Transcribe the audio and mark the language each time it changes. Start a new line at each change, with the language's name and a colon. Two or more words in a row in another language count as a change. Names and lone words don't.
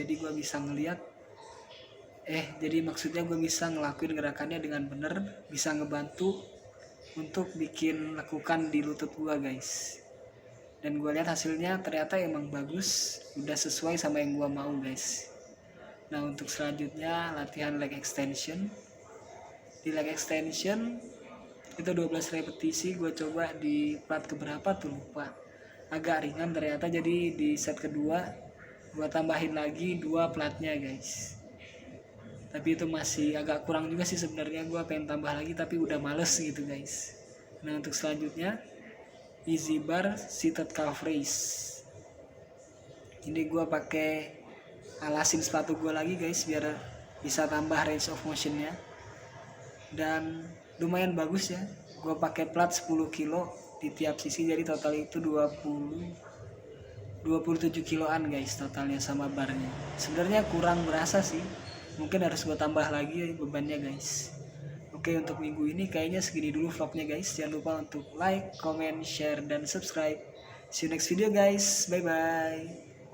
Indonesian: Jadi gue bisa ngeliat jadi maksudnya gue bisa ngelakuin gerakannya dengan bener, bisa ngebantu untuk bikin lekukan di lutut gue guys. Dan gue lihat hasilnya ternyata emang bagus, udah sesuai sama yang gue mau guys. Nah untuk selanjutnya latihan
English: leg extension.
Indonesian: Di
English: leg extension
Indonesian: itu 12 repetisi, gue coba di plat keberapa tuh lupa, agak ringan ternyata. Jadi di set kedua gue tambahin lagi 2 platnya guys, tapi itu masih agak kurang juga sih sebenarnya. Gue pengen tambah lagi tapi udah males gitu guys. Nah untuk selanjutnya
English: easy bar seated calf raise.
Indonesian: Ini gue pakai alasin sepatu gue lagi guys biar bisa tambah
English: range of motionnya.
Indonesian: Dan lumayan bagus ya. Gue pakai plat 10 kilo di tiap sisi, jadi total itu 27 kiloan guys totalnya sama barnya. Sebenarnya kurang berasa sih. Mungkin harus gue tambah lagi bebannya guys. Oke, untuk minggu ini kayaknya segini dulu vlognya guys. Jangan lupa untuk
English: like, comment, share, dan subscribe. See you next video guys. Bye bye.